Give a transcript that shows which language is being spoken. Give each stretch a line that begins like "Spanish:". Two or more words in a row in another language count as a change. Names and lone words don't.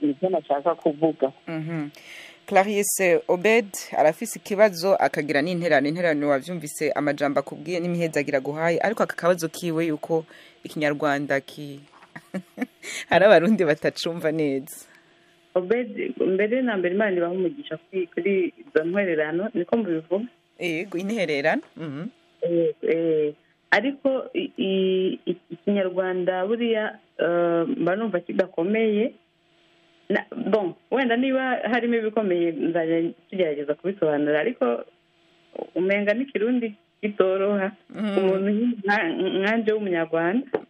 Kinyarwanda: Nibyo nashaka kuvuga.
Rundi: Clarisse Obed arafise ikibazo akagira n'interano wavyumvise amajambo akubwiye n'imihezagira guhaye ariko aka kabazo kiwe yuko ikinyarwanda hari abarundi batacumva neza.
Kinyarwanda: Obed mbere na mbere Imana ibaha umugisha kuri izo ntwererano niko mubivuga. Yego intererano. Ariko ikinyarwanda buriya mba numva kidakomeye. Bon wenda niba harimo ibikomeye nzajya tugerageza kubisobanura ariko umenga n'ikirundi kitoroha umuntu nkanje w'umunyarwanda.